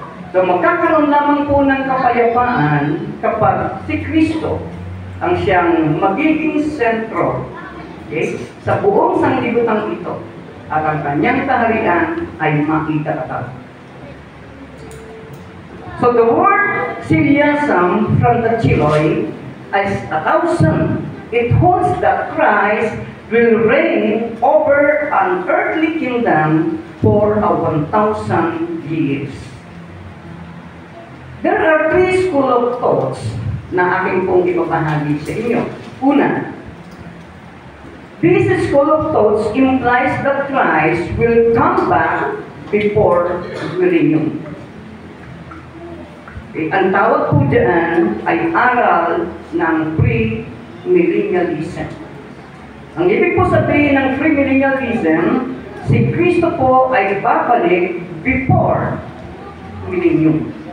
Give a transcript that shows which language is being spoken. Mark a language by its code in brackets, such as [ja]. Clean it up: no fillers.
[tl] So magkakaroon lamang po ng kapayapaan kapag si Kristo ang siyang magiging sentro, okay, sa buong sanglibutan ito at ang kanyang kaharian ay makita-katag. [en] So the word Siliasum from the Chiloi is 1,000. It holds that Christ will reign over an earthly kingdom for a 1,000 years. There are 3 school of thoughts [tl] na aking pong ibabahagi sa inyo. [en] Una, this school of thoughts implies that Christ will come back before millennium. [tl] Okay, ang tawag po dyan ay aral ng pre-millennialism. Ang ibig po sabihin ng pre-millennialism, si Kristo po ay babalik [en] before millennium.